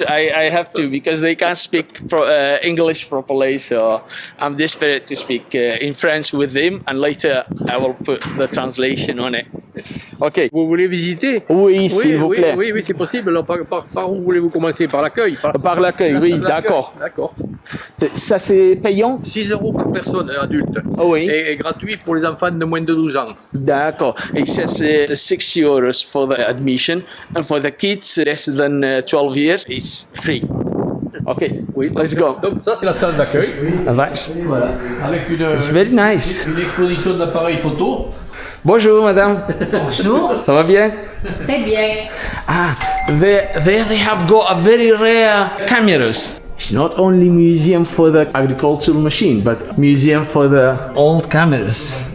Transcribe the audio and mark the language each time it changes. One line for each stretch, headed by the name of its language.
English: I have to because they can't speak English properly. So I'm desperate to speak in French with them, and later I will put the translation on it. Ok.
French: Vous voulez visiter? Oui, s'il vous plaît. Oui, c'est possible. Alors, par où voulez-vous commencer? Par l'accueil? Par l'accueil, oui, d'accord. D'accord. Ça, c'est payant? 6 € par personne adulte. Ah oui. Et gratuit pour les enfants de moins de 12 ans. D'accord.
English: It says 6 euros for the admission, and for the kids less than 12 years, it's free. Ok,
French: Oui.
English: let's go.
French: Donc ça, c'est la salle d'accueil. Voilà. Avec
English: It's very nice.
French: une exposition d'appareils photo. Bonjour, madame. Bonjour, Ça va bien? très bien.
English: Ah, there they have got a very rare cameras. It's not only museum for the agricultural machine, but museum for the old cameras.